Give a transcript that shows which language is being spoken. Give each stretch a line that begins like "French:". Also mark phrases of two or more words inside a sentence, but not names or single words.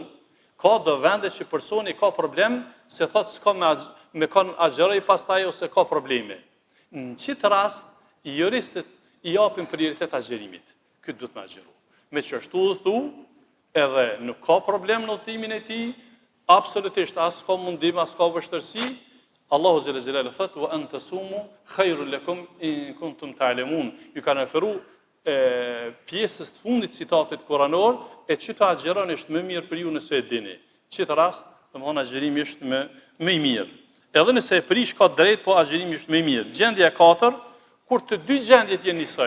Albanian: Ka do vende që personi ka problem se thotë s'ka me kanë agjeroj pastaj ose ka probleme. Në qitë rast, juristët i japin prioritet agjerimit. Këtë duhet me agjeru. Me që është udhëtu, edhe nuk ka problem në udhëtimin e tij, absolutisht as ka mundim, as ka vështërsi, Allahu xhela xhelal thotë
Arabic: وأن تصوموا خير لكم إن كنتم تعلمون.
Albanian: Ju kanë referuar pjesës të fundit citatit kuranor e që të agjeron është më mirë për ju nëse e dini. Qitë rast, domthonë agjerimi është më i mirë. Edhe nëse e prish ka drejt, po agjerimi është më i mirë. Gjendja e katër, kur të dy gjendjet janë njësoj.